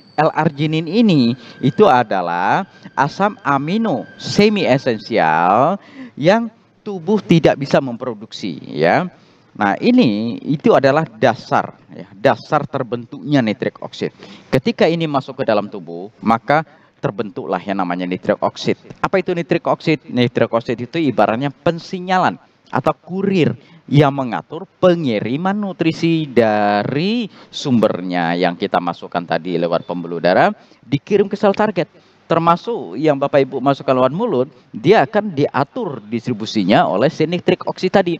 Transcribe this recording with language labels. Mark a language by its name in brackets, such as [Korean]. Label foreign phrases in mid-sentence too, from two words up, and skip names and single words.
[Indonesian] L-arginin ini itu adalah asam amino semi esensial yang tubuh tidak bisa memproduksi ya. Nah, itu adalah dasar ya, dasar terbentuknya nitrik oksid. Ketika ini masuk ke dalam tubuh, maka terbentuklah yang namanya nitrik oksid. Apa itu nitrik oksid? Nitrik oksid itu ibaratnya pensinyalan atau kurir yang mengatur pengiriman nutrisi dari sumbernya yang kita masukkan tadi lewat pembuluh darah dikirim ke sel target. Termasuk yang Bapak Ibu masukkan lewat mulut, dia akan diatur distribusinya oleh si nitrik oksid tadi.